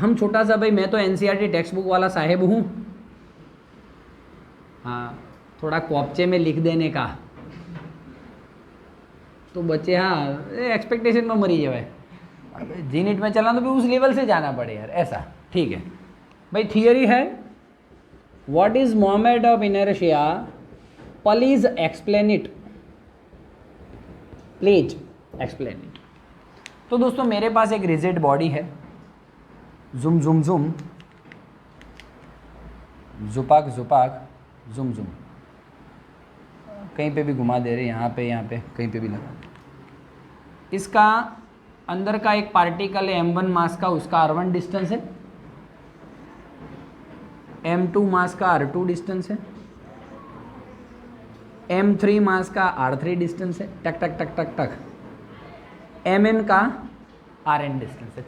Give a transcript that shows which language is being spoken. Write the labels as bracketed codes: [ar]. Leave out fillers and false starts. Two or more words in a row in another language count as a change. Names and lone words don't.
[hi] हम छोटा सा, भाई मैं तो एनसीईआरटी [en] text book [hi] वाला साहेब हूँ, हाँ थोड़ा कॉपचे में लिख देने का तो बच्चे हाँ एक्सपेक्टेशन में मरी जाए, जीनिट में चला तो भी उस लेवल से जाना पड़े यार, ऐसा। ठीक है भाई, थियरी है [en] What is moment of inertia, please explain it, please explain it. [hi] तो दोस्तों मेरे पास एक [en] rigid body [hi] है, जुम जुम जुम, जुपाक जुपाक, जुम जुम, कहीं पे भी घुमा दे रहे, यहाँ पे कहीं पे भी लगा। इसका अंदर का एक पार्टिकल है m1 मास का, उसका r1 डिस्टेंस है, m2 मास का r2 डिस्टेंस है, m3 मास का r3 डिस्टेंस है, टक टक टक टक टक, mn का rn डिस्टेंस है।